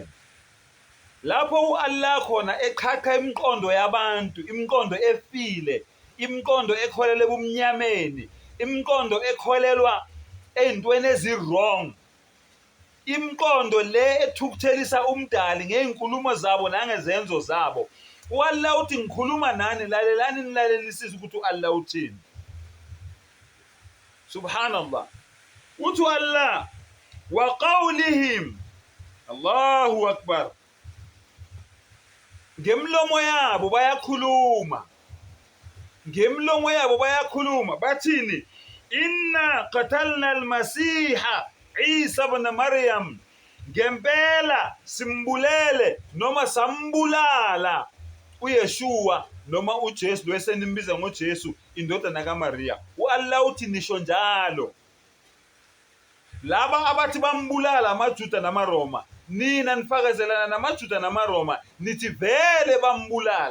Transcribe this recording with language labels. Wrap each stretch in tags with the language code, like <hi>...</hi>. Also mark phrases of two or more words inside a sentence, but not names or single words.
<zu>Lapho uAllah khona eqhaqha imiqondo yabantu, imiqondo efile, imiqondo ekholelwa ebumnyameni, imiqondo ekholelwa ey'ntweni ezi-wrong, imiqondo le ethukuthelisa umdali ngey'nkulumo zabo nangezenzo zabo. uAllah uthi ngikhuluma nani, lalelani nilalelisise ukuthi uAllah uthini. Subhanallah. Uthi uAllah</zu> <ar>وقولهم، الله أكبر,</ar> <zu>ngemlomo yabo bayakhuluma, ngemlomo yabo bayakhuluma bathini?</zu> <ar>إنا قتلنا المسيح عيسى ابن مريم,</ar> <zu>ngempela simbulele noma sambulala uYeshua noma uJesu lo esenimbiza ngoJesu indodana kaMaria. uAllah uthi nisho njalo. Laba abathi bambulala amaJuda namaRoma, nina nifakezelana namaJuda namaRoma nithi vele bambulala.</zu>